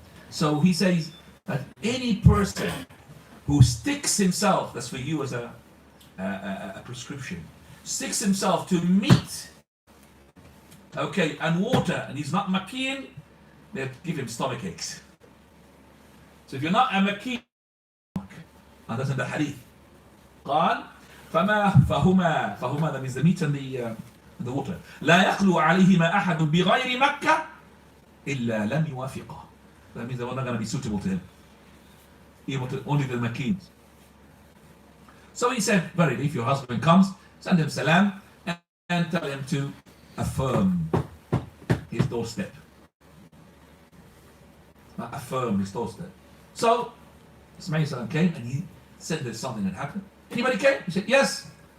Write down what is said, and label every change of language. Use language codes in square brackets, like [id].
[en] So he says that any person who sticks himself, that's for you as a prescription, sticks himself to meat, okay, and water, and he's not makin, they give him stomach aches. So if you're not a makin, and that's in the hadith. [ar] قال فهما [en] that means the meat and the water. [ar] لا يخلو عليهما أحد بغير مكة إلا لم يوافقه. [en] That means they were not going to be suitable to him. Only the makins. So he said, verily, if your husband comes, send him salam and tell him to affirm his doorstep. Affirm his doorstep. So Ismail came and he said that something had happened. Anybody came? He said, yes.